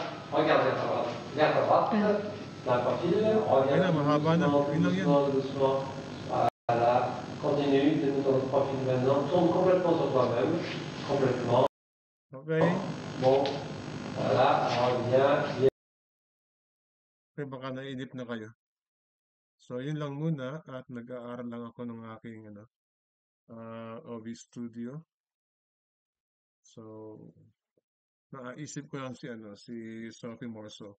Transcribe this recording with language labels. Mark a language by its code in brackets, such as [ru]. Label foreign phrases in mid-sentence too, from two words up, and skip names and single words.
[fr] Regarde vers ta droite. Vers ta droite. Dans le profil, reviens doucement. Voilà. Continue, t'es dans le profil maintenant. Tourne complètement sur toi-même. Complètement. Okay. Bon. Voilà, reviens. [tl] Okay, baka nainip na kayo. So, yun lang muna at nag-aaral lang ako ng aking ano, OV Studio. So, naisip ko lang si Sophie Marceau.